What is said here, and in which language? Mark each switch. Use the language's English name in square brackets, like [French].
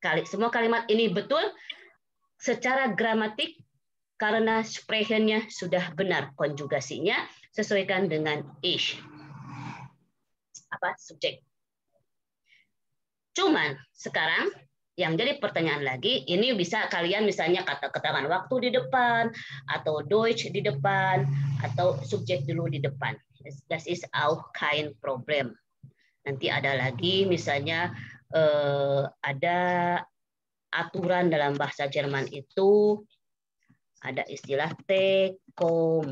[Indonesian] Semua kalimat ini betul secara gramatik karena sprechen-nya sudah benar konjugasinya sesuaikan dengan ich. Subjek. Cuman sekarang yang jadi pertanyaan lagi, ini bisa kalian misalnya kata keterangan waktu di depan atau Deutsch di depan atau subjek dulu di depan. [German] Das ist auch kein Problem. [Indonesian] Nanti ada lagi misalnya ada aturan dalam bahasa Jerman itu ada istilah tekomolo.